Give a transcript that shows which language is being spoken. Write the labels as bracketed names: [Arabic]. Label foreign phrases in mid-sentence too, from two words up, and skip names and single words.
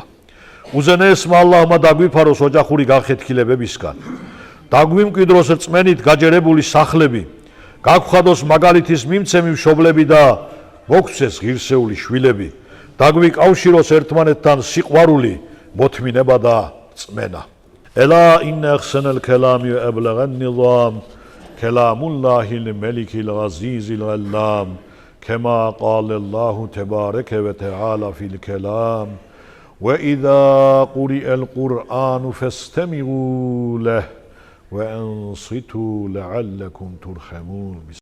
[Georgian] უზენაესმა ალლაჰმა დაგვიფაროს ოჯახური განხეთქილებებისგან, დაგვიმკვიდროს რწმენით გაჯერებული სახლები, გაგვხადოს მაგალითის მიმცემი მშობლები და მოგცეს ღირსეული შვილები, დაგვიკავშიროს ერთმანეთთან სიყვარული, მოთმინება და რწმენა. [Arabic] ألا إن أحسن الكلام وأبلغ النظام كلام الله الملك العزيز العلام كما قال الله تبارك وتعالى في الكلام وإذا قرئ القرآن فاستمعوا له وأنصتوا لعلكم ترحمون.